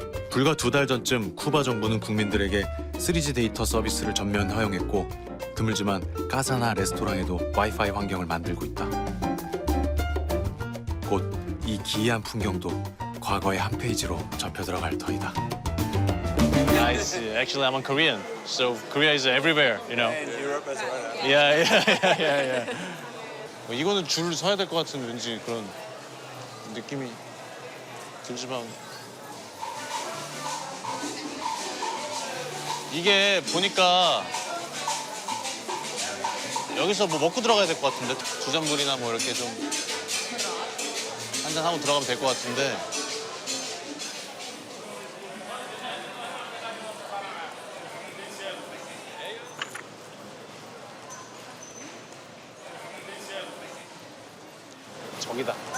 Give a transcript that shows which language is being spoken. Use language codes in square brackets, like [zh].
[ko] 불과 2달 전쯤 쿠바 정부는 국민들에게 3G 데이터 서비스를 전면 허용했고 드물지만 카사나 레스토랑에도 와이파이 환경을 만들고 있다. 곧 이 기이한 풍경도 과거의 한 페이지로 접혀 들어갈 터이다. [en] guys, actually I'm a Korean, so Korea is everywhere, you know. And Europe as well. Yeah. [ko] 이거는 줄 서야 될 것 같은 왠지 그런 느낌이 들지만 이게 보니까 여기서 뭐 먹고 들어가야 될 것 같은데 두잔불이나 뭐 이렇게 좀 한잔 하고 들어가면 될 것 같은데 저기다.